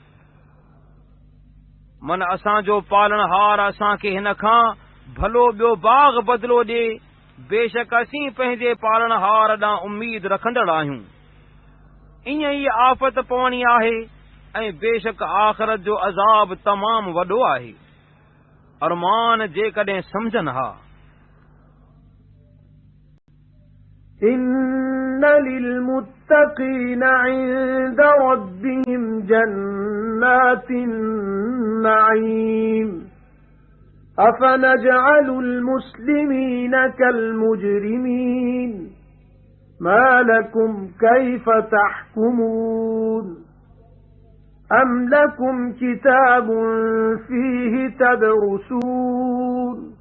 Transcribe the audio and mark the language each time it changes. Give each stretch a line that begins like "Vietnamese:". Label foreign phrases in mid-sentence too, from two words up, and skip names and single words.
Sindhi: मन असांजो पालणहार असांखे हिन खां भलो ॿियो बाग़ बदिलो ॾे बेशक असीं पंहिंजे पालणहार ॾांहुं उम्मीद रखंदड़ आहियूं ईअं ई आफ़त पवणी आहे ऐं बेशक आख़िरत जो अज़ाब तमामु वॾो आहे अरमान जेकॾहिं सम्झनि हा
Arabic: إن للمتقين عند ربهم جنات النعيم أفنجعل المسلمين كالمجرمين ما لكم كيف تحكمون أم لكم كتاب فيه تدرسون